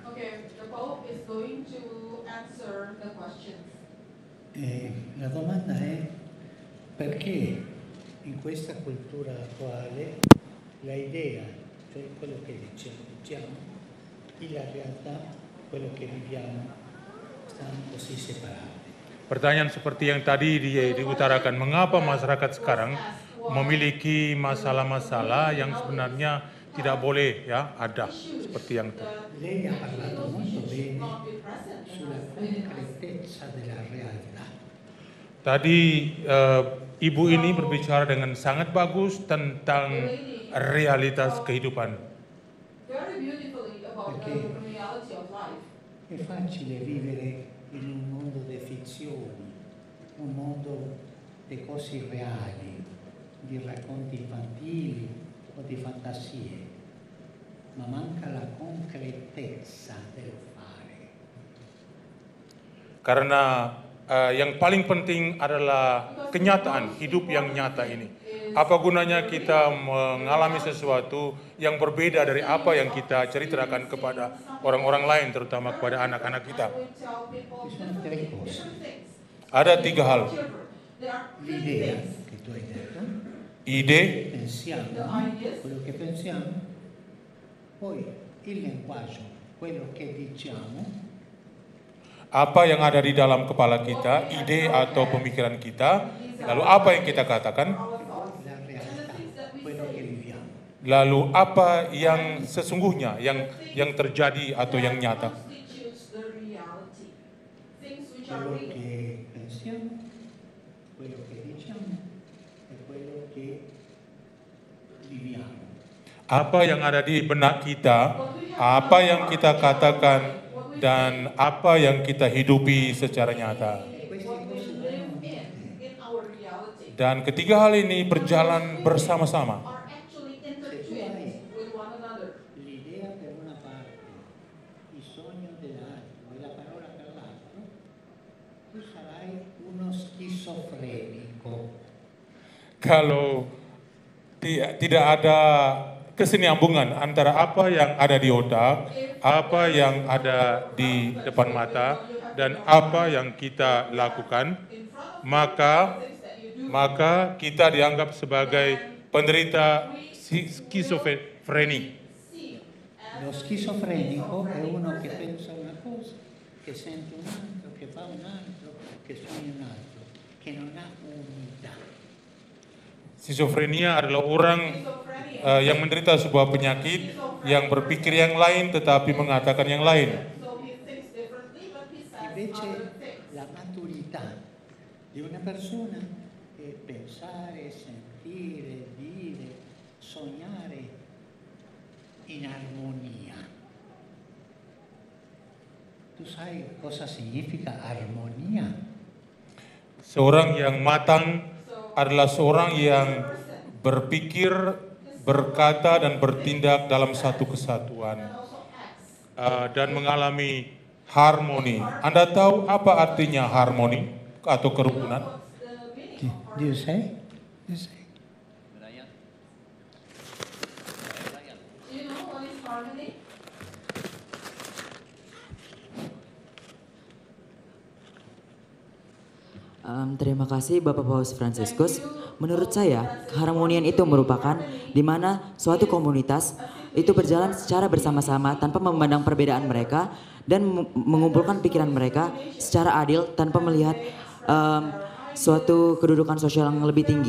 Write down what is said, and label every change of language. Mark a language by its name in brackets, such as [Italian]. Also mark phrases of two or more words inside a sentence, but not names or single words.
[English] Okay, the Pope is going to answer the questions. [Italian] La domanda è perché in questa cultura attuale la idea, cioè quello che diciamo, e la realtà, quello che viviamo, stanno così separati. [Indonesian] Pertanyaan seperti yang tadi diutarakan, mengapa masyarakat sekarang memiliki masalah-masalah yang sebenarnya tidak boleh ya ada seperti yang tadi. [Italian] Lei ha parlato molto bene sulla concretezza della realtà. [Indonesian] Tadi ibu ini berbicara dengan sangat bagus tentang realitas kehidupan. [English] Very beautifully about the reality of life. [Italian] È facile vivere in un mondo di fizioni, un mondo di cose reali, di racconti infantili o di fantasie, ma manca la concretezza del fare. [Indonesian] Karena yang paling penting adalah kenyataan hidup yang nyata ini. Apa gunanya kita mengalami sesuatu yang berbeda dari apa yang kita ceritakan kepada orang-orang lain, terutama kepada anak-anak kita. [Italian] Ci sono tre cose. [Indonesian] Ada tiga hal. [Italian] L'idea che tu hai detto, [Indonesian] Ide, [Italian] pensiamo quello che pensiamo, poi il linguaggio quello che diciamo, [Indonesian] apa yang ada di dalam kepala kita, ide atau pemikiran kita, lalu apa yang kita katakan, [Italian] la realtà, quello che viviamo. [Indonesian] lalu apa yang sesungguhnya, yang terjadi atau yang nyata. [English] Constitutes the reality. Things which are [Italian] Quello [English] real. [Italian] che pensiamo, quello che diciamo e quello che viviamo. [Indonesian] Apa yang ada di benak kita, apa yang kita katakan, dan apa yang kita hidupi secara nyata. [Italian] Queste [English] What we [Italian] cose [English] live [Italian] vanno [English] in our reality, [Indonesian] Dan ketiga hal ini berjalan bersama-sama. [English] are actually intertwined with one another. [Italian] l'idea per una parte, il sogno dell'altro e la parola per l'altro, tu sarai uno schizofrenico. [Indonesian] Kalau tidak ada kesinambungan antara apa yang ada di otak, apa yang ada di depan mata, dan apa yang kita lakukan, maka kita dianggap sebagai penderita skizofreni. [Italian] Lo schizofrenico è uno che pensa una cosa, che sente un altro, che fa un altro, che sogna un altro, che non ha unità. [Indonesian] Skizofrenia adalah orang yang menderita sebuah penyakit, yang berpikir yang lain tetapi mengatakan yang lain. [English] So he thinks differently, but he says [Italian] Invece [English] other things. [Italian] la maturità di una persona è pensare, sentire, dire, sognare in armonia. Tu sai cosa significa armonia? [Indonesian] Seorang yang matang adalah seorang yang berpikir, berkata, dan bertindak dalam satu kesatuan dan mengalami harmoni. Anda tahu apa artinya harmoni atau kerukunan? [English] Do you say? You say? Do you know what is harmony? [Indonesian] Terima kasih Bapak Paus Fransiskus. Menurut saya, keharmonian itu merupakan di mana suatu komunitas itu berjalan secara bersama-sama tanpa memandang perbedaan mereka dan mengumpulkan pikiran mereka secara adil tanpa melihat suatu kedudukan sosial yang lebih tinggi.